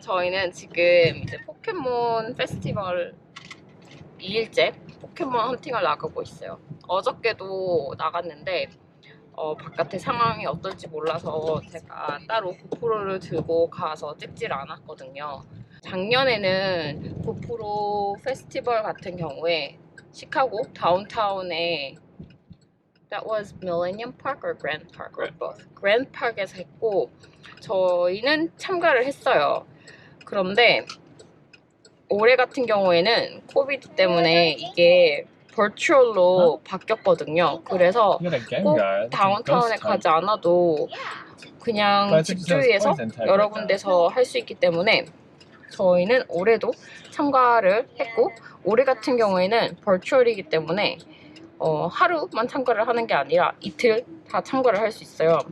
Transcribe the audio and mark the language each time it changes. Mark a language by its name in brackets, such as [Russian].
[Korean] 저희는 지금 이제 포켓몬 페스티벌 2일째 포켓몬 헌팅을 나가고 있어요. 어저께도 나갔는데 바깥의 상황이 어떨지 몰라서 제가 따로 고프로를 들고 가서 찍질 않았거든요. 작년에는 고프로 페스티벌 같은 경우에 시카고 다운타운에 [English] That was Millennium Park or Grand Park or both? [Korean] Grand Park에서 했고 저희는 참가를 했어요. 그런데 올해 같은 경우에는 코비드 때문에 이게 버추얼로 바뀌었거든요. 그래서 꼭 다운타운에 가지 않아도 그냥 집 주위에서 여러 군데서 할 수 있기 때문에 저희는 올해도 참가를 했고 올해 같은 경우에는 버추얼이기 때문에 하루만 참가를 하는 게 아니라 이틀 다 참가를 할 수 있어요.